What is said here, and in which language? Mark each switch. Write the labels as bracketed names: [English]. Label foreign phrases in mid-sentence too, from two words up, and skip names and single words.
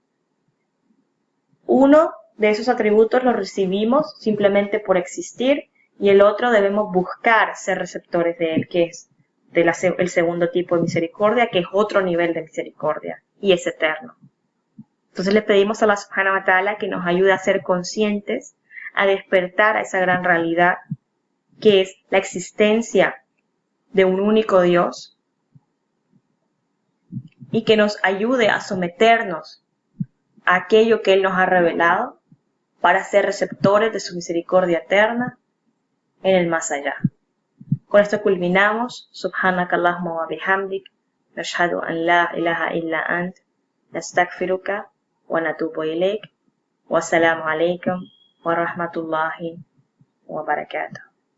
[Spanish] Uno de esos atributos los recibimos simplemente por existir y el otro debemos buscar ser receptores de él, que es el segundo tipo de misericordia, que es otro nivel de misericordia y es eterno. Entonces le pedimos a Allah [Arabic] سبحانه وتعالى [Spanish] que nos ayude a ser conscientes, a despertar a esa gran realidad que es la existencia de un único Dios y que nos ayude a someternos a aquello que Él nos ha revelado para ser receptores de su misericordia eterna en el más allá. Con esto culminamos. [Arabic] سبحانك اللهم وبحمدك نشهد أن لا إله إلا أنت نستغفرك ونتوب إليك والسلام عليكم ورحمة الله وبركاته.